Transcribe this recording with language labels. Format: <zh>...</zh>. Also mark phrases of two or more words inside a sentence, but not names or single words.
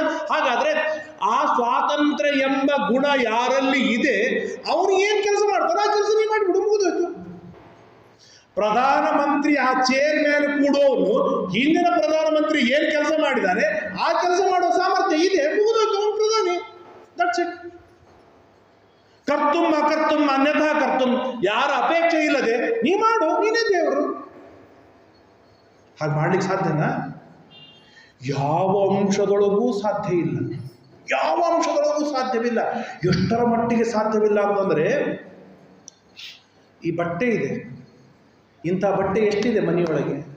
<kn>ಹಾಗಾದ್ರೆ ಆ ಸ್ವಾತಂತ್ರ್ಯ ಎಂಬ ಗುಣ ಯಾರಲ್ಲಿ ಇದೆ ಅವನು ಏನ್ ಕೆಲಸ ಮಾಡ್ತಾನೆ ಆ ಕೆಲಸ ನೀವು ಮಾಡಿಬಿಡು, ಮುಗಿದೋಯ್ತು. ಪ್ರಧಾನಮಂತ್ರಿ ಆ ಚೇರ್ ಮೇಲೆ ಕೂಡೋನು ಹಿಂದಿನ ಪ್ರಧಾನಮಂತ್ರಿ ಏನ್ ಕೆಲಸ ಮಾಡಿದ್ದಾನೆ ಆ ಕೆಲಸ ಮಾಡೋ ಸಾಮರ್ಥ್ಯ ಇದೆ, ಮುಗಿದೋಯ್ತು, ಅವನು ಪ್ರಧಾನಿ.</kn> <en>That's it.</en> <sa>ಕರ್ತುಂ ಅಕರ್ತುಂ ಅನ್ಯಥಾ ಕರ್ತುಂ,</sa> <kn>ಯಾರ ಅಪೇಕ್ಷೆ ಇಲ್ಲದೆ ನೀ ಮಾಡು, ನೀನೇ ದೇವರು. ಹಾಗೆ ಮಾಡ್ಲಿಕ್ಕೆ ಸಾಧ್ಯನಾ? ಯಾವ ಅಂಶದೊಳಗೂ ಸಾಧ್ಯ ಇಲ್ಲ. ಯಾವ ಅಂಶದೊಳಗೂ ಸಾಧ್ಯವಿಲ್ಲ. ಎಷ್ಟರ ಮಟ್ಟಿಗೆ ಸಾಧ್ಯವಿಲ್ಲ ಅಂತಂದ್ರೆ, ಈ ಬಟ್ಟೆ ಇದೆ, ಇಂಥ ಬಟ್ಟೆ ಎಷ್ಟಿದೆ ಮನೆಯೊಳಗೆ?</kn>